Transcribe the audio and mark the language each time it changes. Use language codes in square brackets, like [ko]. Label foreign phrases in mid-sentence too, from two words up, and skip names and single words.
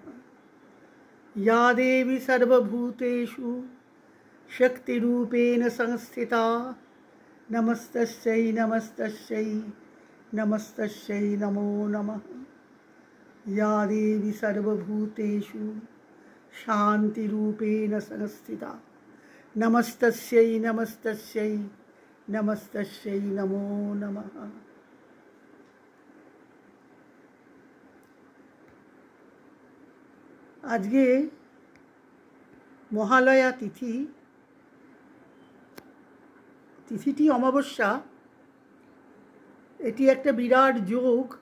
[sa] या देवी सर्वभूतेषु शक्तिरूपेण संस्थिता नमस्तस्यै नमस्तस्यै नमस्तस्यै नमो नमः। या देवी सर्वभूतेषु शांतिरूपेण संस्थिता नमस्तस्यै नमस्तस्यै नमस्तस्यै नमो नमः। [bn] আজকে মহালয়া তিথিটি অমাবস্যা। এটি একটা বিরাট যোগ।